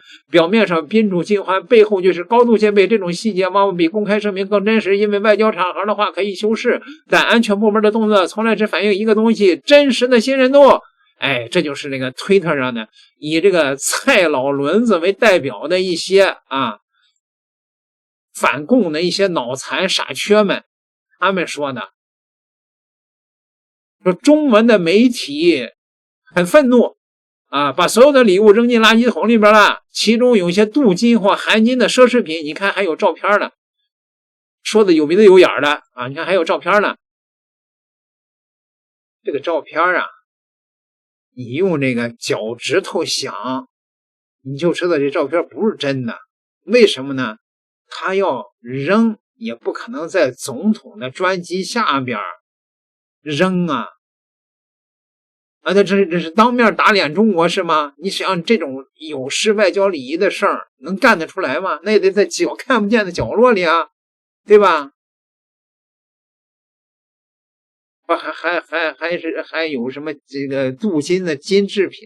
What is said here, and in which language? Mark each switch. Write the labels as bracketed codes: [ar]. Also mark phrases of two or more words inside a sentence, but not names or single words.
[zh] 表面上賓主盡歡，背後就是高度戒備。這種細節往往比公開聲明更真實，因為外交場合的話可以修飾，但安全部門的動作從來只反映一個東西：真實的信任度。這就是那個推特上的以這個蔡老輪子為代表的一些反共的一些腦殘傻缺們，他們說呢，說中文的媒體很憤怒把所有的禮物扔進垃圾桶裡邊了，其中有些鍍金或含金的奢侈品，你看還有照片呢，說的有鼻子有眼的你看還有照片呢。這個照片你用這個腳趾頭想，你就知道這照片不是真的。為什麼呢？他要扔也不可能在總統的專機下邊扔這是當面打臉中國是嗎？你想這種有失外交禮儀的事兒能幹得出來嗎？那也得在看不見的角落裡對吧？還有什麼這個鍍金的金製品？